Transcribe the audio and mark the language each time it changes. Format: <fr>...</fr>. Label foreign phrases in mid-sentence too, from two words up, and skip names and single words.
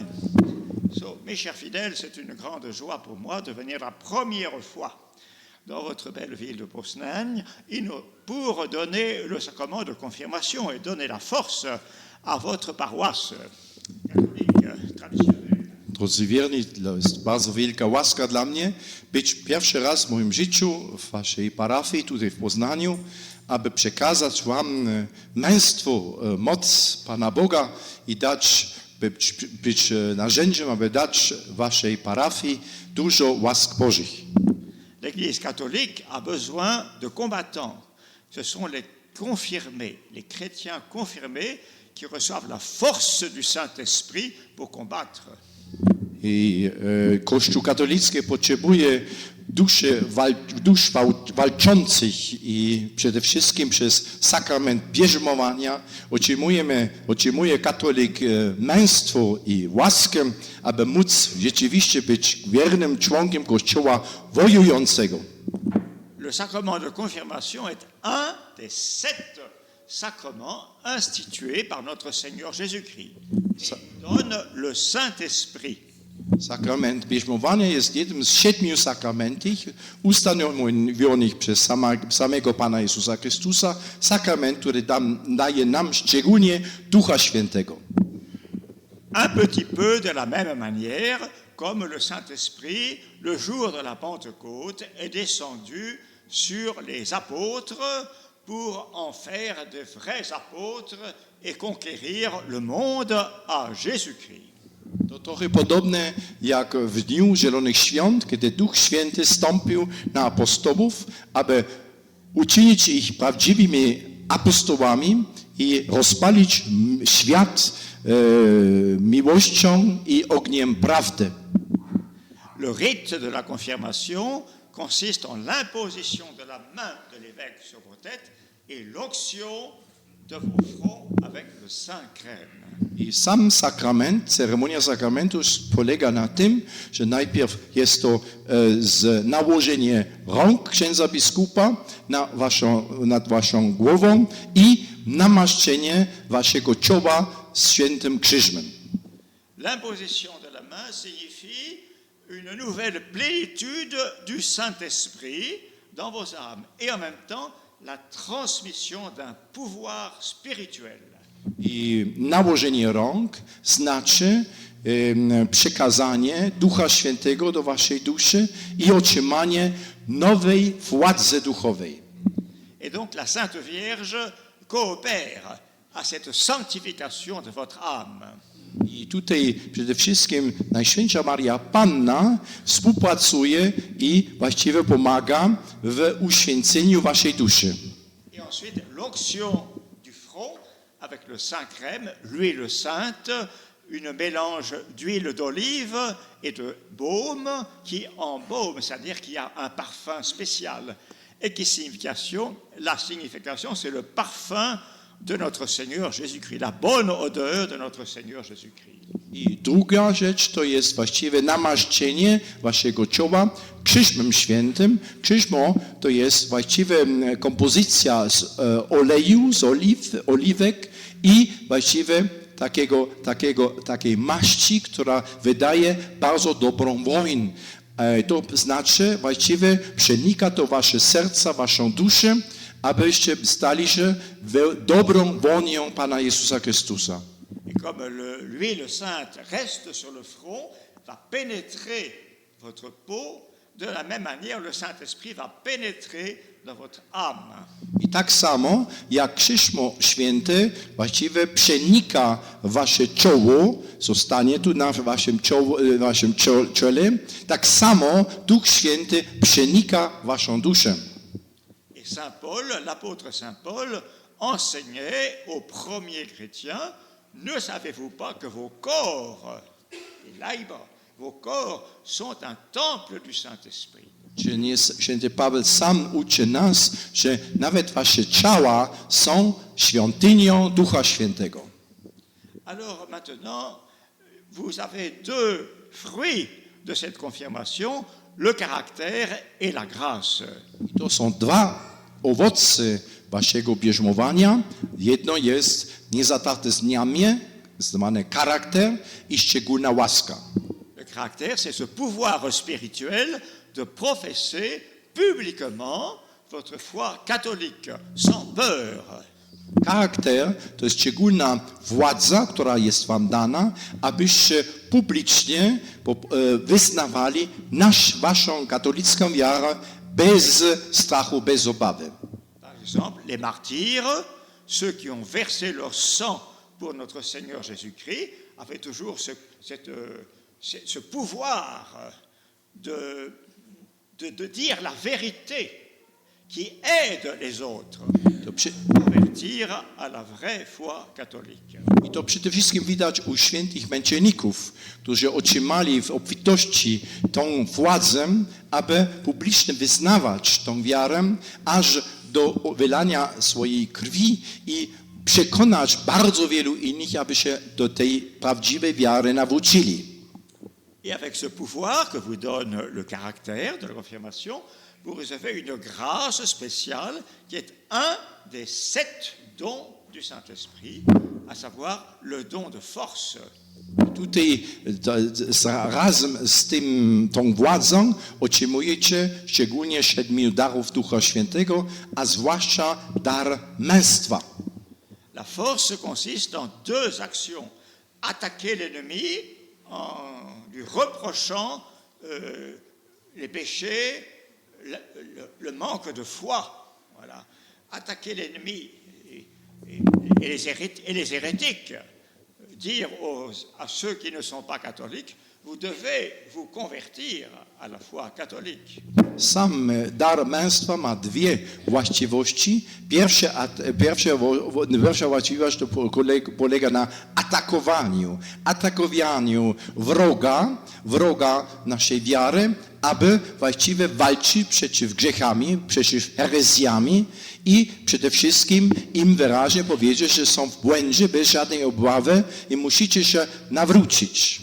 <fr>So, mes chers fidèles, c'est une grande joie pour moi de venir la première fois dans votre belle ville de Poznań pour donner le sacrement de confirmation et donner la force à votre paroisse catholique traditionnelle.</fr> <pl>Drodzy wierni, to jest bardzo wielka łaska dla mnie być pierwszy raz w moim życiu w waszej parafii tutaj w Poznaniu, aby przekazać wam męstwo, moc Pana Boga i być narzędziem, aby dać waszej parafii dużo łask Bożych.</pl> <fr>L'Église catholique a besoin de combattants. Ce sont les confirmés, les chrétiens confirmés qui reçoivent la force du Saint-Esprit pour combattre.</fr> <pl>I Kościół katolicki potrzebuje dusz walczących i przede wszystkim przez sakrament bierzmowania otrzymuje katolik męstwo i łaskę, aby móc rzeczywiście być wiernym członkiem Kościoła wojującego.</pl> <fr>Le sacrement de confirmation est un des 7 sacrements institués par notre Seigneur Jésus-Christ. Il donne le Saint-Esprit.</fr> <pl>Sakrament bierzmowania jest jednym z 7 sakramentów ustanowionych przez samego Pana Jezusa Chrystusa, sakrament, który daje nam szczególnie Ducha Świętego.</pl> <fr>Un petit peu de la même manière, comme le Saint-Esprit, le jour de la Pentecôte, est descendu sur les apôtres pour en faire de vrais apôtres et conquérir le monde à Jésus-Christ.</fr> <pl>To trochę podobne jak w Dniu Zielonych Świąt, kiedy Duch Święty stąpił na apostołów, aby uczynić ich prawdziwymi apostołami i rozpalić świat miłością i ogniem prawdy.</pl> <fr>Le rite de la confirmation consiste en l'imposition de la main de l'évêque sur vos têtes et l'onction de vos fronts avec le Saint Crème.</fr> <pl>I sam sakrament, ceremonia sakramentu polega na tym, że najpierw jest to nałożenie rąk księdza biskupa nad waszą głową i namaszczenie waszego czoła świętym krzyżem.</pl> <fr>L'imposition de la main signifie une nouvelle plénitude du Saint-Esprit dans vos âmes et en même temps la transmission d'un pouvoir spirituel.</fr> <pl>I nałożenie rąk znaczy przekazanie Ducha Świętego do waszej duszy i otrzymanie nowej władzy duchowej.</pl> <fr>Et donc la Sainte Vierge coopère à cette sanctification de votre âme.</fr> <pl>I tutaj przede wszystkim Najświętsza Maria Panna współpracuje i właściwie pomaga w uświęceniu waszej duszy.</pl> <fr>Et ensuite l'onction du front avec le Saint Crème, l'huile sainte, une mélange d'huile d'olive et de baume qui embaume, c'est-à-dire qu'il y a un parfum spécial. Et la signification, c'est le parfum de notre Seigneur Jésus-Christ, la bonne odeur de notre Seigneur Jésus-Christ.</fr> <pl>I druga rzecz to jest właściwe namaszczenie waszego czoła Krzyżmem Świętym. Krzyżmo to jest właściwa kompozycja z oleju, z oliwek i właściwie takiej maści, która wydaje bardzo dobrą woń. To znaczy właściwie przenika to wasze serca, waszą duszę, abyście stali się dobrą wonią Pana Jezusa Chrystusa.</pl> <fr>Et comme l'huile sainte reste sur le front, va pénétrer votre peau, de la même manière, le Saint-Esprit va pénétrer dans votre âme.</fr> <pl>I tak samo, jak Krzyżmo Święte właściwie przenika wasze czoło, zostanie tu na waszym czole, tak samo Duch Święty przenika waszą duszę.</pl> <fr>Et Saint Paul, l'apôtre Saint Paul, enseignait aux premiers chrétiens: ne savez-vous pas que vos corps, vos corps sont un temple du Saint-Esprit?</fr> <pl>Czy nie święty Paweł sam uczy nas, że nawet wasze ciała są świątynią Ducha Świętego.</pl> <fr>Alors maintenant, vous avez 2 fruits de cette confirmation, le caractère et la grâce.</fr> <pl>To są 2 owoce waszego bierzmowania. Jedno jest niezatarte znamię, zwane charakter i szczególna łaska.</pl> <fr>Le caractère, c'est ce pouvoir spirituel de professer publiquement votre foi catholique, sans peur.</fr> <pl>Charakter to jest szczególna władza, która jest wam dana, abyście publicznie wyznawali waszą katolicką wiarę bez strachu, bez obawy.</pl> <fr>Par exemple, les martyrs, ceux qui ont versé leur sang pour notre Seigneur Jésus-Christ, avaient toujours ce pouvoir de dire la vérité qui aide les autres à convertir à la vraie foi catholique.</fr> <pl>I to przede wszystkim widać u świętych męczenników, którzy otrzymali w obfitości tą władzę, aby publicznie wyznawać tą wiarę, aż do wylania swojej krwi i przekonać bardzo wielu innych, aby się do tej prawdziwej wiary nawrócili.</pl> <fr>Et avec ce pouvoir que vous donne le caractère de la confirmation, vous recevez une grâce spéciale qui est un des 7 dons du Saint-Esprit, à savoir le don de force.</fr> <pl>Tutaj razem z tą władzą otrzymujecie szczególnie 7 darów Ducha Świętego, a zwłaszcza dar męstwa.</pl> <fr>La force consiste en 2 actions. Attaquer l'ennemi en lui reprochant les péchés, le manque de foi. Voilà. Attaquer l'ennemi et les hérétiques. Dire à ceux qui ne sont pas catholiques, vous devez vous convertir à la foi catholique.</fr> <pl>Sam dar męstwa ma 2 właściwości. Pierwsza właściwość to polega na atakowaniu wroga naszej wiary, aby właściwie walczyć przeciw grzechami, przeciw herezjami i przede wszystkim im wyraźnie powiedzieć, że są w błędzie bez żadnej obawy i musicie się nawrócić.</pl>